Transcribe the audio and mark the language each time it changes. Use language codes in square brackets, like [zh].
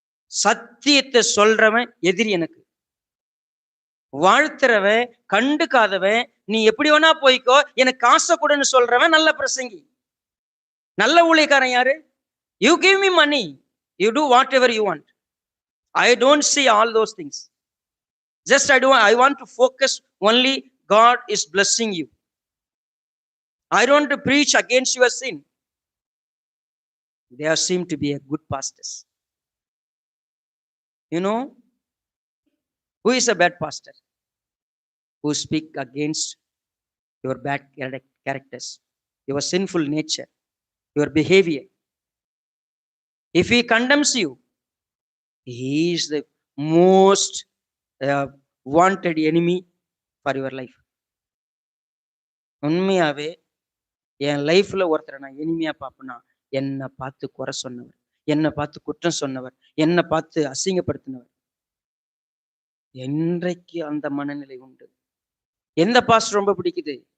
[ta] சத்தியத்தை சொல்றவன் எதிரி எனக்கு, வாழ்த்துறவன் கண்டுக்காதவன் நீ எப்படி வேணா போய்க்கோ எனக்கு காசை கூடன்னு சொல்றவன் நல்ல பிரசங்கி, நல்ல ஊழியக்காரன். யாரு? [en] You give me money, you do whatever you want. I don't see all those things. Just I want to focus only God is blessing you. I don't want to preach against your sin. They seem to be a good pastors. You know who is a bad pastor? Who speak against your bad characters, your sinful nature, your behavior. If he condemns you, he is the most wanted enemy for your life. [ta] உண்மையாவே என் லைஃப்ல ஒருத்தரை நான் எனிமையா பார்ப்பேன்னா, என்னை பார்த்து குறை சொன்னவர், என்னை பார்த்து குற்றம் சொன்னவர், என்னை பார்த்து அசிங்கப்படுத்தினவர். என்றைக்கு அந்த மனநிலை உண்டு? எந்த பாஸ்டர் ரொம்ப பிடிக்குது?